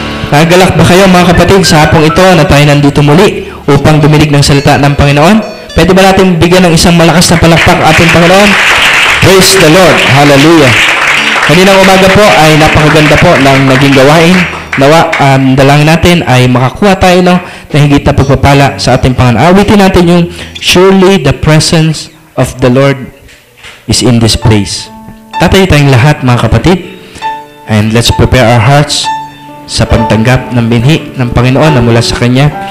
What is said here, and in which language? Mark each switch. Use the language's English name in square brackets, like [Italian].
[Filipino] Nagalak ba kayo mga kapatid sa hapong ito na tayo nandito muli upang duminig ng salita ng Panginoon? Pwede ba natin bigyan ng isang malakas na palakpak ating Panginoon? [English] Praise the Lord. [Filipino] Hallelujah. Kaninang umaga po ay napakaganda po ng naging gawain. Nawa, dalangin natin ay makakuha tayo ng higit na pagpapala sa ating Panginoon. Awitin natin yung [English] surely the presence of the Lord is in this place. [Filipino] Tatayo tayong lahat mga kapatid. [English] And let's prepare our hearts [Filipino] sa pagtanggap ng binhi ng Panginoon na mula sa Kanya.